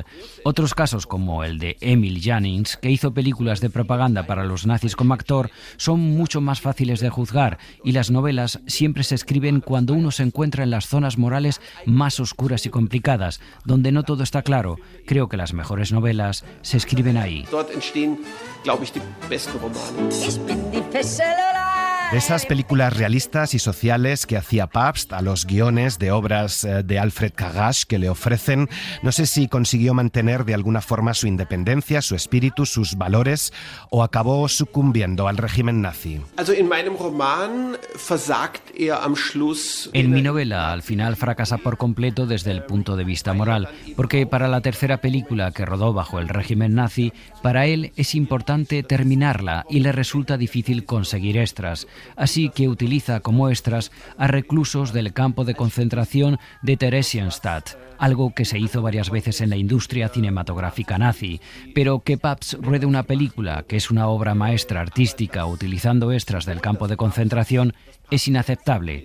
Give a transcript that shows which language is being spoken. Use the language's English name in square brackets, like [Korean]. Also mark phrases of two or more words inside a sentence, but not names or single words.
[Spanish] Otros casos, como el de Emil Jannings, que hizo películas de propaganda para los nazis como actor, son mucho más fáciles de juzgar, y las novelas siempre se escriben cuando uno se encuentra en las zonas morales más oscuras y complicadas, donde no todo está claro. Creo que las mejores novelas se escriben ahí. [German] Dort entstehen, glaube ich, die besten Romane. [Spanish] De esas películas realistas y sociales que hacía Pabst a los guiones de obras de Alfred Kagash que le ofrecen, no sé si consiguió mantener de alguna forma su independencia, su espíritu, sus valores, o acabó sucumbiendo al régimen nazi. [German] Also in meinem Roman versagt am Schluss. [Spanish] En mi novela, al final fracasa por completo desde el punto de vista moral, porque para la tercera película que rodó bajo el régimen nazi, para él es importante terminarla y le resulta difícil conseguir extras. así que utiliza como extras a reclusos del campo de concentración de Theresienstadt, algo que se hizo varias veces en la industria cinematográfica nazi, pero que Pabst ruede una película que es una obra maestra artística utilizando extras del campo de concentración es inaceptable.